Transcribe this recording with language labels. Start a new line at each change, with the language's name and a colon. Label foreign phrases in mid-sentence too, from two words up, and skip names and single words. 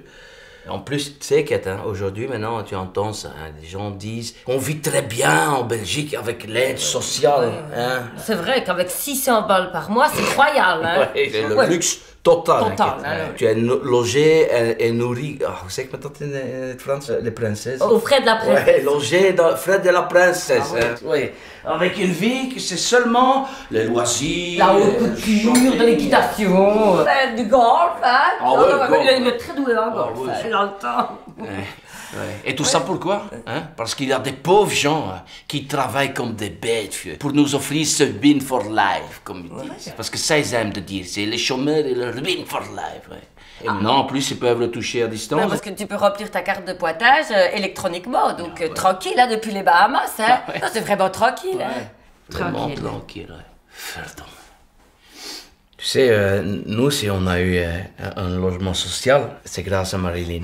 French: En plus, tu sais, Kate, hein, aujourd'hui, maintenant, tu entends ça, hein, les gens disent qu'on vit très bien en Belgique avec l'aide sociale. Hein. C'est vrai qu'avec 600 balles par mois, c'est royal. Hein. Ouais, c'est le luxe total. Total, Hein, hein. tu es logé et nourri.
Dutch: Hoe zeg je dat in het Frans?
French: Les princesses. Aux frais de la princesse. Ouais, logé dans frais de la princesse. Ah, hein. Ouais. Avec une vie que c'est seulement les loisirs. La haute couture, de l'équitation, du golf, hein. Ah ouais, golf. Il est très doué en golf, ouais. il a le temps. Ouais. Et tout ça pourquoi, hein? Parce qu'il y a des pauvres gens hein, qui travaillent comme des bêtes vieux, pour nous offrir ce win for life, comme ils disent. Parce que ça, ils aiment de dire, c'est les chômeurs et le win for life. Ouais. Et maintenant, en plus, ils peuvent le toucher à distance. Non, parce que tu peux remplir ta carte de pointage électroniquement, donc tranquille, là, depuis les Bahamas, hein. Ah ouais. Non, c'est vraiment tranquille, hein. Vraiment tranquille, ouais. Pardon. Tu sais, nous, si on a eu un logement social, c'est grâce à Marilyn.